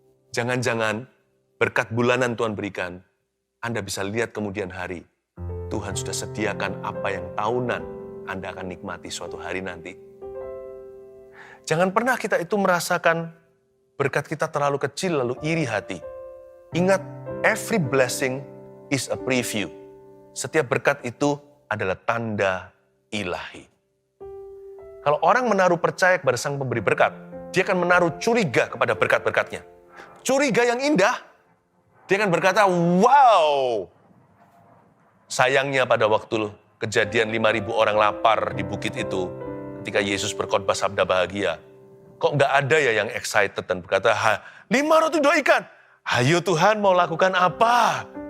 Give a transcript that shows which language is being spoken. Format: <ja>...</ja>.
<id>Jangan-jangan berkat bulanan Tuhan berikan, Anda bisa lihat kemudian hari, Tuhan sudah sediakan apa yang tahunan Anda akan nikmati suatu hari nanti. Jangan pernah kita itu merasakan berkat kita terlalu kecil lalu iri hati. Ingat,</id> <en>every blessing is a preview.</en> <id>Setiap berkat itu adalah tanda ilahi. Kalau orang menaruh percaya kepada Sang Pemberi berkat, dia akan menaruh curiga kepada berkat-berkatnya. Curiga yang indah, dia akan berkata, wow! Sayangnya pada waktu kejadian 5.000 orang lapar di bukit itu, ketika Yesus berkhotbah sabda bahagia, kok nggak ada ya yang excited dan berkata, 5 roti 2 ikan, ayo Tuhan mau lakukan apa?</id>